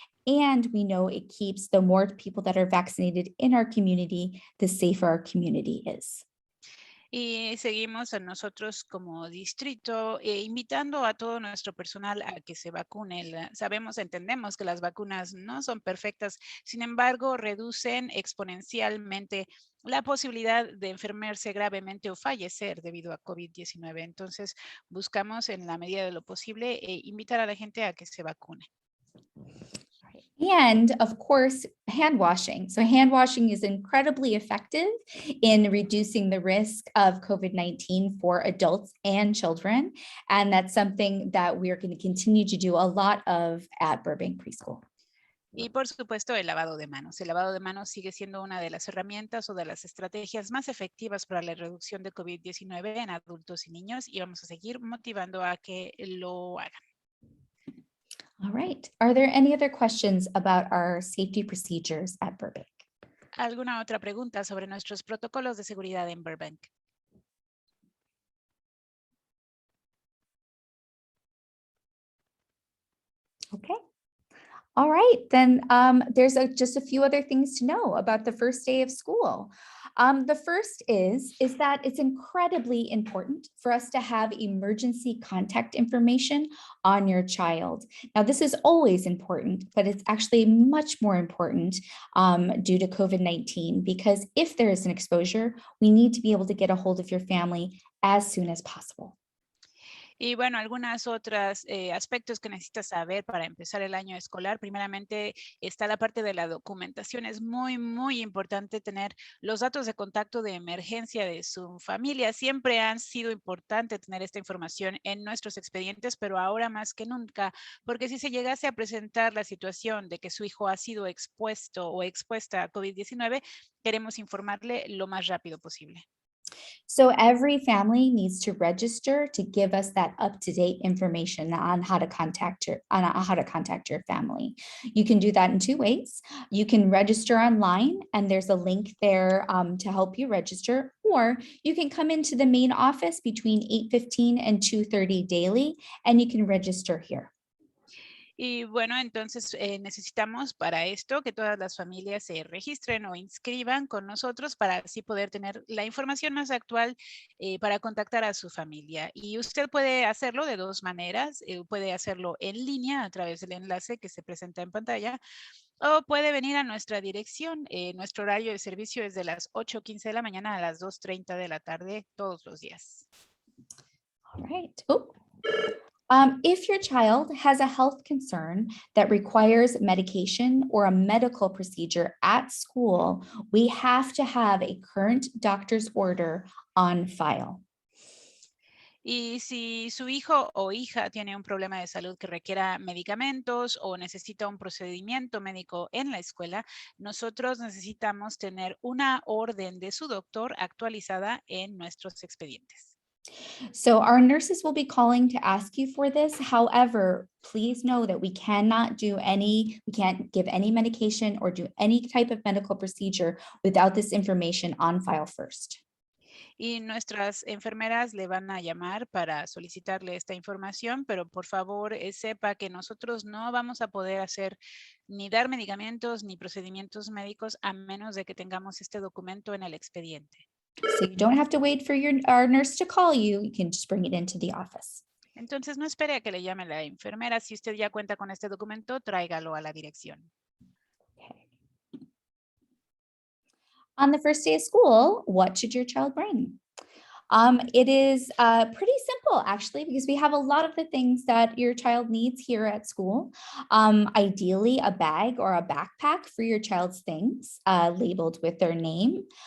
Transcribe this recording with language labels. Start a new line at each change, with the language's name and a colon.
English: And we know it keeps the more people that are vaccinated in our community, the safer our community is.
Spanish: Y seguimos a nosotros como distrito invitando a todo nuestro personal a que se vacune. Sabemos, entendemos que las vacunas no son perfectas, sin embargo, reducen exponencialmente la posibilidad de enfermarse gravemente o fallecer debido a COVID-19. Entonces, buscamos en la medida de lo posible invitar a la gente a que se vacune.
English: And of course, hand washing. So hand washing is incredibly effective in reducing the risk of COVID-19 for adults and children. And that's something that we're going to continue to do a lot of at Burbank Preschool.
Spanish: Y por supuesto, el lavado de manos. El lavado de manos sigue siendo una de las herramientas o de las estrategias más efectivas para la reducción de COVID-19 en adultos y niños, y vamos a seguir motivando a que lo hagan.
English: All right. Are there any other questions about our safety procedures at Burbank?
Spanish: ¿Alguna otra pregunta sobre nuestros protocolos de seguridad en Burbank?
English: Okay. All right, then there's just a few other things to know about the first day of school. The first is that it's incredibly important for us to have emergency contact information on your child. Now, this is always important, but it's actually much more important due to COVID-19, because if there is an exposure, we need to be able to get a hold of your family as soon as possible.
Spanish: Y bueno, algunas otras aspectos que necesitas saber para empezar el año escolar. Primeramente está la parte de la documentación. Es muy importante tener los datos de contacto de emergencia de su familia. Siempre han sido importante tener esta información en nuestros expedientes, pero ahora más que nunca, porque si se llegase a presentar la situación de que su hijo ha sido expuesto o expuesta a COVID-19, queremos informarle lo más rápido posible.
English: So every family needs to register to give us that up-to-date information on how to contact your family. You can do that in two ways. You can register online, and there's a link there to help you register, or you can come into the main office between 8:15 and 2:30 daily, and you can register here.
Spanish: Y bueno, entonces necesitamos para esto que todas las familias se registren o inscriban con nosotros para así poder tener la información más actual para contactar a su familia. Y usted puede hacerlo de dos maneras. Puede hacerlo en línea a través del enlace que se presenta en pantalla, o puede venir a nuestra dirección. Nuestro horario de servicio es de las 8:15 de la mañana a las 2:30 de la tarde todos los días.
English: All right. If your child has a health concern that requires medication or a medical procedure at school, we have to have a current doctor's order on file.
Spanish: Y si su hijo o hija tiene un problema de salud que requiera medicamentos o necesita un procedimiento médico en la escuela, nosotros necesitamos tener una orden de su doctor actualizada en nuestros expedientes.
English: So our nurses will be calling to ask you for this. However, please know that we can't give any medication or do any type of medical procedure without this information on file first.
Spanish: Y nuestras enfermeras le van a llamar para solicitarle esta información, pero por favor sepa que nosotros no vamos a poder hacer ni dar medicamentos ni procedimientos médicos a menos de que tengamos este documento en el expediente.
English: So you don't have to wait for our nurse to call you. You can just bring it into the office.
Spanish: Entonces no espere a que le llame la enfermera. Si usted ya cuenta con este documento, tráigalo a la dirección.
English: Okay. On the first day of school, what should your child bring? It is pretty simple, actually, because we have a lot of the things that your child needs here at school. Ideally, a bag or a backpack for your child's things labeled with their name.